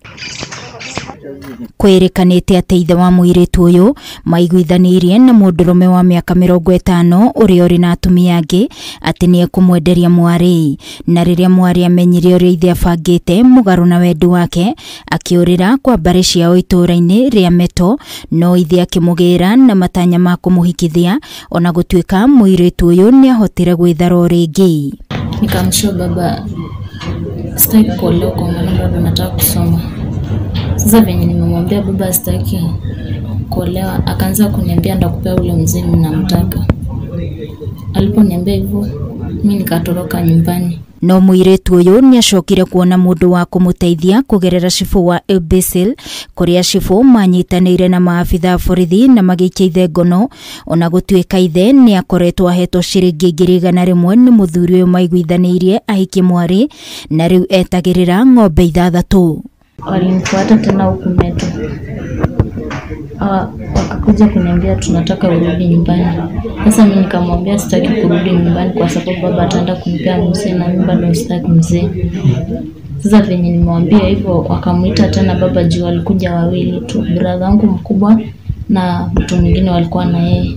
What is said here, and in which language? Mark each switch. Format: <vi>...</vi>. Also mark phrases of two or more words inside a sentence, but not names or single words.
<ki>Kwerikanite ati ithe wa muiretu uyu maiguithanirie na mundurume wa miaka 50 uria uri na atumia angi ati ni ekumwenderia mwari, na riria mwari amenyire uria ithe abangite mugaru na wendi wake akiurira kwa mbari ciao ituraini ria Meto, no ithe akimugira na matanya ma kumuhikithia ona gutuika muiretu uyu ni ahotire gwithara ringi.</ki> <sw>Nikamshow baba sitaki kuolewa kwa maana baba nataka kusoma. Sasa venye nimemwambia baba sitaki kuolewa, akaanza kuniambia ndakupea ule mzee ninamtaka. Aliponiambia hivyo mimi nikatoroka nyumbani.</sw> <ki>No muiretu uyu ni acokire kuona mundu wa kumuteithia kugerera cifu wa Ilbisil kuria cifu manyitanire na maafitha borithi na magiikia ithe ngono, ona gutuika ithe ni akoretwo ahetwo ciringi 100 ni muthuri uyu maiguithanirie ahiki mwari, na riu etagirira ng'ombe 6.</ki> <sw>Walinifuata tena huku Meto. Wakakuja kuniambia tunataka urudi nyumbani. Sasa mimi nikamwambia sitaki kurudi nyumbani kwa sababu baba ataenda kunipea mzee na mimi bado sitaki mzee. Sasa venye nimwambia hivyo wakamuita tena baba juu, walikuja wawili tu, brother wangu mkubwa na mtu mwingine walikuwa na yeye.</sw>